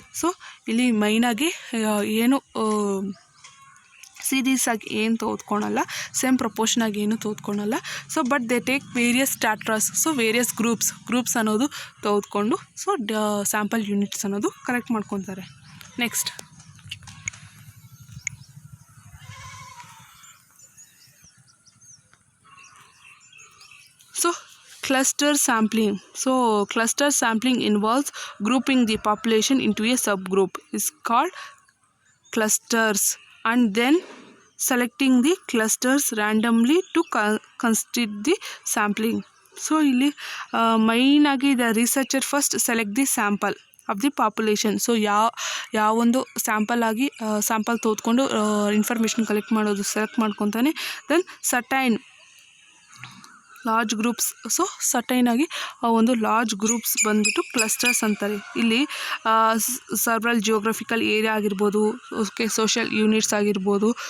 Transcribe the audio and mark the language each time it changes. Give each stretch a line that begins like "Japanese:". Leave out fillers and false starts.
Kannada: So ಇಲ್ಲಿ ಮೈನಾಗಿ ಏನು series ಆಗಿ ಏನು ತೆಗೆದುಕೊಳಲ್ಲ, ಸೇಮ್ ಪ್ರಪೋರ್ಷನಾಗಿ ಏನು ತೆಗೆದುಕೊಳಲ್ಲ.
English: so but they take various stratas,
Kannada: so various groups ಅನ್ನೋದು ತೆಗೆದುಕೊಂಡು ಸೊ ಸ್ಯಾಂಪಲ್ ಯೂನಿಟ್ಸ್ ಅನ್ನೋದು ಕಲೆಕ್ಟ್ ಮಾಡ್ಕೊತಾರೆ. Next
English: cluster sampling. So cluster sampling involves grouping the population into a subgroup is called clusters, and then selecting the clusters randomly to constitute the sampling. So
Kannada: ಇಲ್ಲಿ main ಆಗಿ
English: the researcher first select the sample of the population.
Kannada: So ಯಾವೊಂದು sample ತೆಗೆದುಕೊಂಡು information collect ಮಾಡೋದು select ಮಾಡ್ಕೊತಾನೆ.
English: then certain large groups,
Kannada: so certain ಆಗಿ ಒಂದು large groups ಬಂದ್ಬಿಟ್ಟು clusters ಅಂತಾರೆ. ಇಲ್ಲಿ ಸರ್ವಲ್ ಜಿಯೋಗ್ರಫಿಕಲ್ ಏರಿಯಾ ಆಗಿರ್ಬೋದು, ಓಕೆ, ಸೋಷಿಯಲ್ ಯೂನಿಟ್ಸ್ ಆಗಿರ್ಬೋದು.